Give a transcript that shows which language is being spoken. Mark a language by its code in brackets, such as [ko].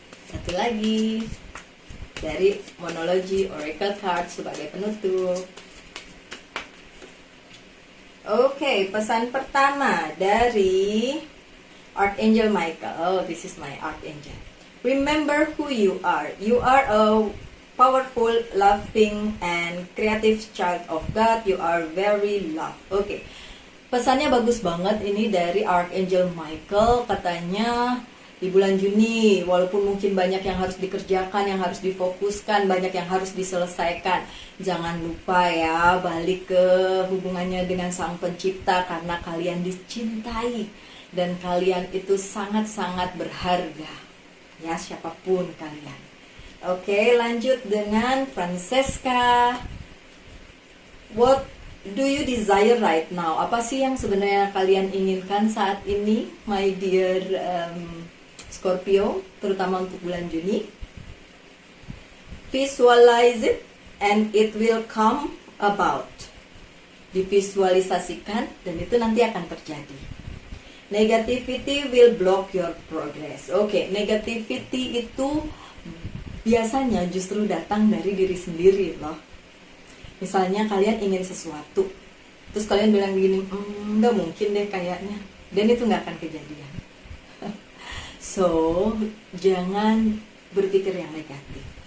[id] Satu lagi dari Monology Oracle Card sebagai penutup. Oke, pesan pertama dari Archangel Michael. [en] Oh, this is my Archangel. Remember who you are. You are a powerful, loving, and creative child of God. You are very loved. [id] Oke, pesannya bagus banget ini dari Archangel Michael. Katanya di bulan Juni, walaupun mungkin banyak yang harus dikerjakan, yang harus difokuskan, banyak yang harus diselesaikan, jangan lupa ya balik ke hubungannya dengan Sang Pencipta, karena kalian dicintai dan kalian itu sangat-sangat berharga ya, siapapun kalian. Oke, lanjut dengan Francesca. [en] What do you desire right now? [id] Apa sih yang sebenarnya kalian inginkan saat ini, [en] my dear Scorpio, [id] terutama untuk bulan Juni? [en] Visualize it and it will come about. [id] Divisualisasikan dan itu nanti akan terjadi. [en] Negativity will block your progress. [id] Oke, negativity itu biasanya justru datang dari diri sendiri loh. Misalnya kalian ingin sesuatu, terus kalian bilang gini, nggak mungkin deh kayaknya, dan itu nggak akan kejadian. So, jangan berpikir yang negatif.